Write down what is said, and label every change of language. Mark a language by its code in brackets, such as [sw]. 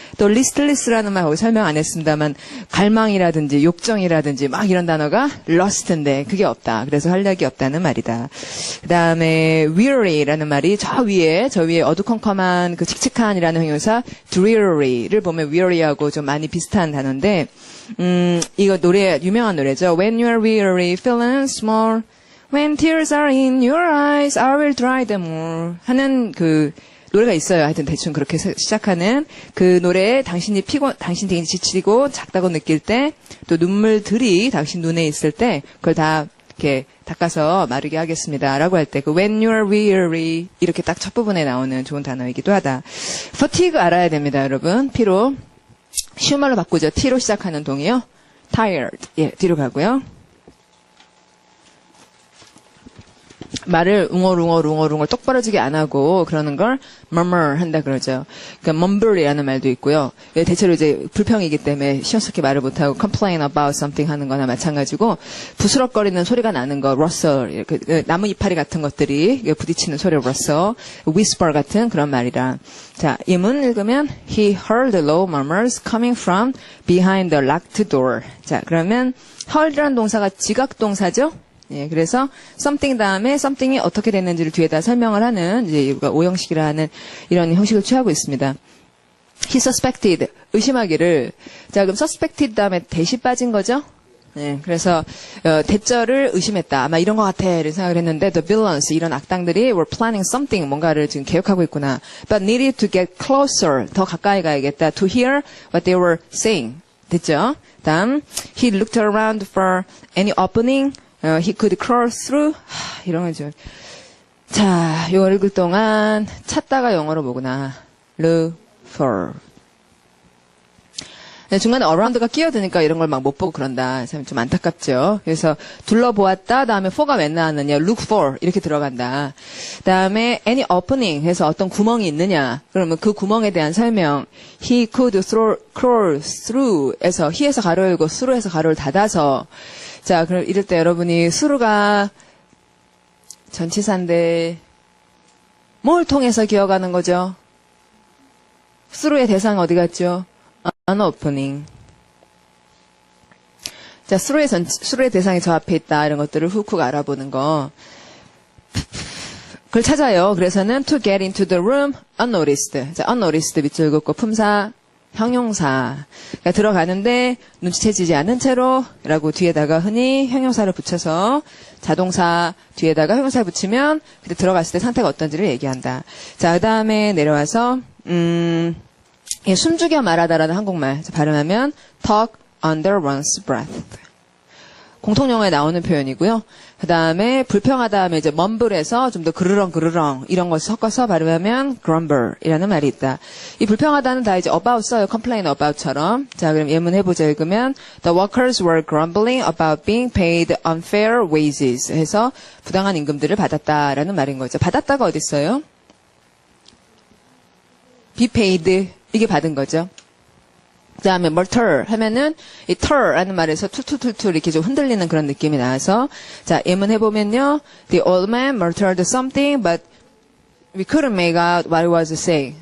[ko] 또 listless라는 말 거기 설명 안 했습니다만 갈망이라든지 욕정이라든지 막 이런 단어가 lust인데 그게 없다. 그래서 활력이 없다는 말이다. 그 다음에 weary라는 말이 저 위에 어두컴컴한 그 칙칙한이라는 형용사 dreary를 보면 weary하고 좀 많이 비슷한 단어인데 이거 노래 유명한 노래죠. [en] When you are weary, feeling small, when tears are in your eyes, I will dry them all [ko] 하는 그 노래가 있어요. 하여튼 대충 그렇게 시작하는 그 노래에 당신이 되게 지치고 작다고 느낄 때 또 눈물들이 당신 눈에 있을 때 그걸 다 이렇게 닦아서 마르게 하겠습니다. 라고 할 때 그 [en] when you're weary [ko] 이렇게 딱 첫 부분에 나오는 좋은 단어이기도 하다. fatigue 알아야 됩니다. 여러분. 피로. 쉬운 말로 바꾸죠. T로 시작하는 동이요. tired. 예, 뒤로 가고요. 말을 웅얼 똑바로지게 안 하고 그러는 걸 murmur 한다 그러죠. 그러니까 mumble이라는 말도 있고요. 대체로 이제 불평이기 때문에 시원스럽게 말을 못하고 [en] complain about something [ko] 하는 거나 마찬가지고 부스럭거리는 소리가 나는 거 rustle, 나무 이파리 같은 것들이 부딪히는 소리 rustle, whisper 같은 그런 말이라. 자, 이 문 읽으면 [en] he heard low murmurs coming from behind the locked door. [ko] 자, 그러면 heard라는 동사가 지각동사죠. 예, 그래서 something 다음에 something이 어떻게 됐는지를 뒤에다 설명을 하는 이제 오형식이라는 이런 형식을 취하고 있습니다. [en] He suspected [ko] 의심하기를. 자, 그럼 suspected 다음에 대시 빠진 거죠? 네, 그래서 대절을 의심했다. 아마 이런 것 같아. 이런 생각을 했는데 [en] the villains [ko] 이런 악당들이 [en] were planning something [ko] 뭔가를 지금 계획하고 있구나. [en] But needed to get closer [ko] 더 가까이 가야겠다. [en] To hear what they were saying. [ko] 됐죠? [en] 다음, he looked around for any opening he could crawl through. [ko] 이런 거죠. 자, 이거 읽을 동안 찾다가 영어로 뭐구나. [en] look for. [ko] 중간에 around가 끼어드니까 이런 걸 막 못 보고 그런다. 참 좀 안타깝죠. 그래서 둘러보았다. 다음에 for가 왜 나왔느냐. look for 이렇게 들어간다. 다음에 any opening 해서 어떤 구멍이 있느냐. 그러면 그 구멍에 대한 설명. He could crawl through 에서 he에서 가로 열고 through에서 가로를 닫아서. 자, 그럼 이럴 때 여러분이 through가 전치사인데 뭘 통해서 기억하는 거죠? through의 대상 어디 갔죠? [en] an opening. [ko] 자, through의 대상이 저 앞에 있다. 이런 것들을 훅훅 알아보는 거. 그걸 찾아요. 그래서는 [en] to get into the room unnoticed. [ko] 자, unnoticed 밑줄 긋고 품사, 형용사. 그러니까 들어가는데 눈치채지지 않은 채로 라고 뒤에다가 흔히 형용사를 붙여서 자동사 뒤에다가 형용사를 붙이면 그때 들어갔을 때 상태가 어떤지를 얘기한다. 자, 그 다음에 내려와서 예, 숨죽여 말하다라는 한국말 발음하면 [en] talk under one's breath. [ko] 공통영어에 나오는 표현이고요. 그 다음에 불평하다 하면 이제 mumble에서 좀 더 그르렁 이런 걸 섞어서 발음하면 grumble이라는 말이 있다. 이 불평하다는 다 이제 about 써요. complain about처럼. 자, 그럼 예문 해보자. 읽으면 [en] the workers were grumbling about being paid unfair wages [ko] 해서 부당한 임금들을 받았다라는 말인 거죠. 받았다가 어디 있어요? be paid 이게 받은 거죠. 그 다음에 mortar 하면은 이 tur라는 말에서 툴툴툴툴 이렇게 좀 흔들리는 그런 느낌이 나와서 자, 예문 해보면요. [en] The old man muttered something but we couldn't make out what he was saying.